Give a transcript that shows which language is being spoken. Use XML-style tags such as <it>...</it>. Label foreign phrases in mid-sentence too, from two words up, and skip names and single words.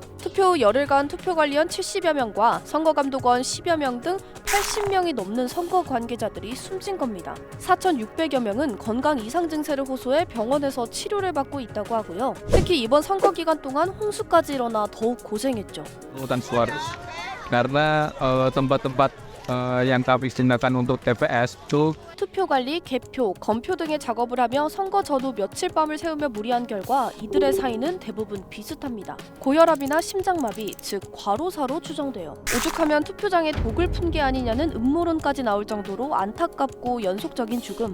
<ko>투표 후 열흘간 투표관리원 70여 명과 선거감독원 10여 명 등 80명이 넘는 선거 관계자들이 숨진 겁니다. 4,600여 명은 건강 이상 증세를 호소해 병원에서 치료를 받고 있다고 하고요. 특히 이번 선거 기간 동안 홍수까지 일어나 더욱 고생했죠.</ko> <id>Pemungutan suara karena tempat-tempat yang kami gunakan untuk TPS itu</id> <ko>투표 관리, 개표, 검표 등의 작업을 하며 선거 전후 며칠 밤을 새우며 무리한 결과 이들의 사인은 대부분 비슷합니다. 고혈압이나 심장마비, 즉 과로사로 추정돼요. 오죽하면 투표장에 독을 푼 게 아니냐는 음모론까지 나올 정도로 안타깝고 연속적인 죽음.</ko>